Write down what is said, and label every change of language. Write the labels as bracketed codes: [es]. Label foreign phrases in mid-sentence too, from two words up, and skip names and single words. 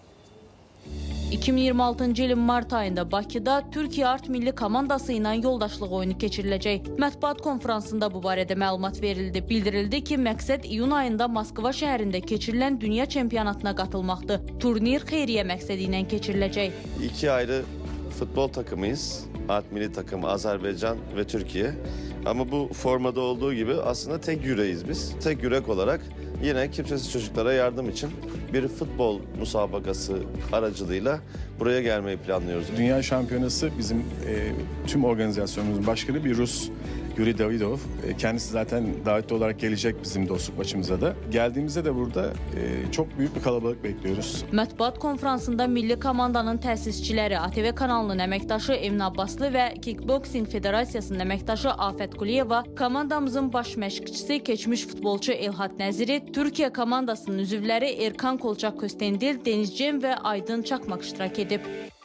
[az] 2026-cı ilin mart ayında Bakıda Türkiyə Art Milli Komandası ilə yoldaşlıq oyunu keçiriləcək. Mətbuat konferansında bu barədə məlumat verildi. Bildirildi ki, məqsəd iyun ayında Moskva şəhərində keçirilən Dünya Çempionatına qatılmaqdır. Turnir xeyriyyə məqsədi ilə keçiriləcək. [tr] İki ayrı futbol takımıyız. Art Milli Takım, Azerbaycan ve Türkiye. Ama bu formada olduğu gibi aslında tek yüreğiz biz. Tek yürek olarak yine kimsesiz çocuklara yardım için bir futbol musabakası aracılığıyla buraya gelmeyi planlıyoruz. Dünya Şampiyonası bizim tüm organizasyonumuzun başkanı bir Rus, Yuri Davidov. Kendisi zaten davetli olarak gelecek bizim dostluk maçımıza da. Geldiğimizde de burada çok büyük bir kalabalık bekliyoruz. [az] Mətbuat konferansında milli komandanın təsisçiləri, ATV kanalının əməkdaşı Emin Abbaslı və Kickboxing Federasiyasının əməkdaşı Afət Quliyeva, komandamızın baş məşqçisi, keçmiş futbolçu Elhat Nəziri, Türkiyə komandasının üzvləri Erkan Kolçak Köstendil, Deniz Cem və Aydın Çakmak iştirak edib.